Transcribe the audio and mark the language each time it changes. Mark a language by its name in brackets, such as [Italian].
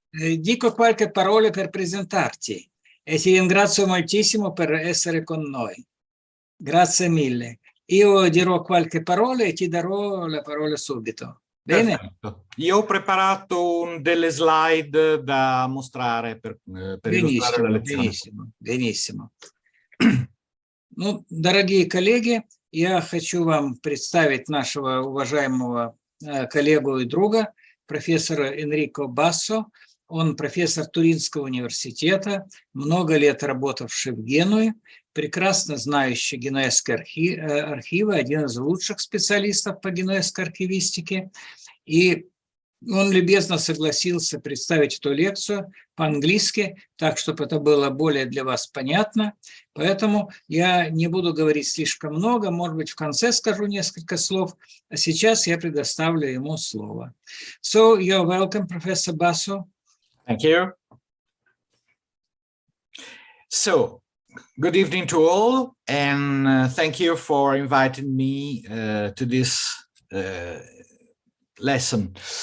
[Italian] Dico qualche parola per presentarti e ti ringrazio moltissimo per essere con noi. Grazie mille. Io dirò qualche parola e ti darò la parola subito. Bene? Perfetto. Io ho preparato delle slide da mostrare per illustrare la lezione. Benissimo. [Russian] Ну, дорогие коллеги, я хочу вам представить нашего уважаемого коллегу и друга, профессора Энрико Бассо. Он профессор Туринского университета, много лет работавший в Генуе, прекрасно знающий генуэзские архивы, один из лучших специалистов по генуэзской архивистике. И он любезно согласился представить эту лекцию по-английски, так, чтобы это было более для вас понятно. Поэтому я не буду говорить слишком много, может быть, в конце скажу несколько слов, а сейчас я предоставлю ему слово. [English] So, you're welcome, Professor Basso. Thank you. So, good evening to all, and thank you for inviting me to this lesson.